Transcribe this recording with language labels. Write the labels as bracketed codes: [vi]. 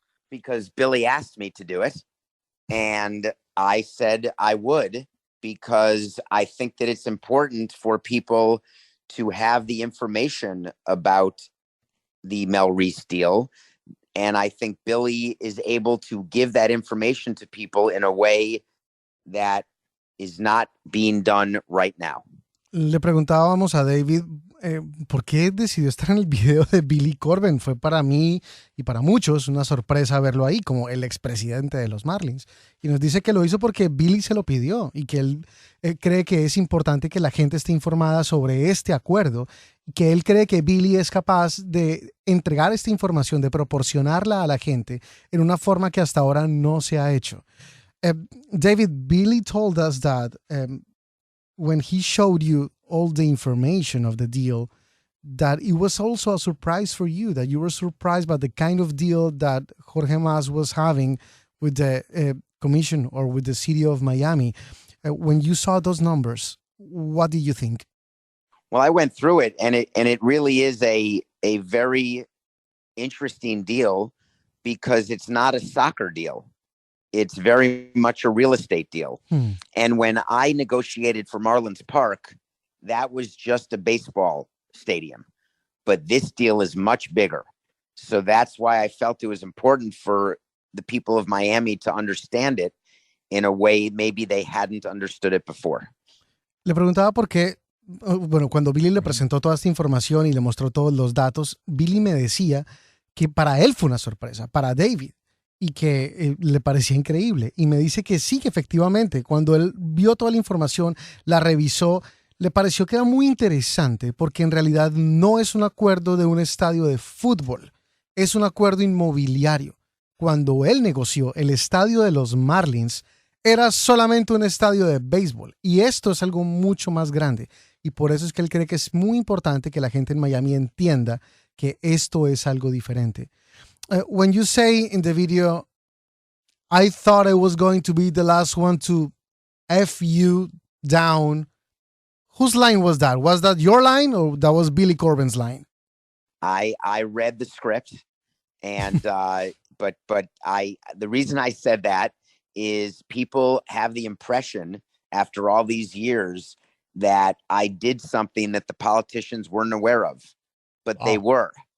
[en] Because Billy asked me to do it, and I said I would, because I think that it's important for people to have the information about the Mel Reese deal. And I think Billy is able to give that information to people in a way that is not being done right now. [es] Le preguntábamos a David por qué decidió estar en el video de Billy Corben. Fue para mí y para muchos una sorpresa verlo ahí como el expresidente de los Marlins. Y nos dice que lo hizo porque Billy se lo pidió y que él cree que es importante que la gente esté informada sobre este acuerdo, que él cree que Billy es capaz de entregar esta información, de proporcionarla a la gente en una forma que hasta ahora no se ha hecho. [en] David, Billy told us that when he showed you all the information of the deal, that it was also a surprise for you, that you were surprised by the kind of deal that Jorge Mas was having with the commission or with the city of Miami. When you saw those numbers, what did you think? Well, I went through it, and it really is a very interesting deal because it's not a soccer deal. It's very much a real estate deal. And when I negotiated for Marlins Park, that was just a baseball stadium. But this deal is much bigger. So that's why I felt it was important for the people of Miami to understand it in a way maybe they hadn't understood it before. [es] Le preguntaba por qué, bueno, cuando Billy le presentó toda esta información y le mostró todos los datos, Billy me decía que para él fue una sorpresa, para David, y que le parecía increíble. Y me dice que sí, que efectivamente, cuando él vio toda la información, la revisó, le pareció que era muy interesante porque en realidad no es un acuerdo de un estadio de fútbol, es un acuerdo inmobiliario. Cuando él negoció el estadio de los Marlins, era solamente un estadio de béisbol. Y esto es algo mucho más grande. Y por eso es que él cree que es muy importante que la gente en Miami entienda que esto es algo diferente. [en] When you say in the video, I thought I was going to be the last one to F you down, whose line was that? Was that your line or that was Billy Corben's line? I read the script, and but the reason I said that is people have the impression after all these years that I did something that the politicians weren't aware of, but they were.